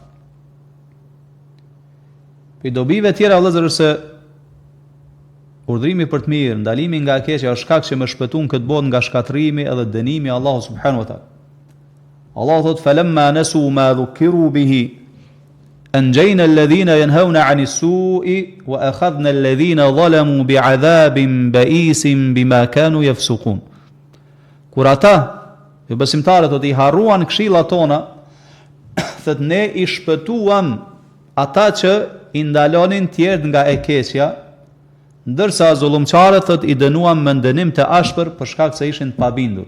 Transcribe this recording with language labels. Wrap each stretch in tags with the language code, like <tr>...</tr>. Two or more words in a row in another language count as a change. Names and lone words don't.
<sq>Për dobive tjera vëllezër se urdhrimi për të mirë, ndalimi nga e keqja është shkak që më shpëton këtë botë nga shkatrimi edhe dënimi i Allahut</sq> <ar>سبحانه وتعالى.</ar> <sq>Allahu thot:</sq> <ar>"فلما نسوا ما ذكروا به أنجينا الذين ينهون عن السوء وأخذنا الذين ظلموا بعذاب بئيس بما كانوا يفسقون."</ar> <sq>Kur ata, jo besimtarët, i harruan këshillat tona, thot ne i shpëtuam ata që i ndalonin tjerët nga e keqja, ndërsa zullumçarët thot i dënuam me dënim të ashpër për shkak se ishin të pabindur.</sq>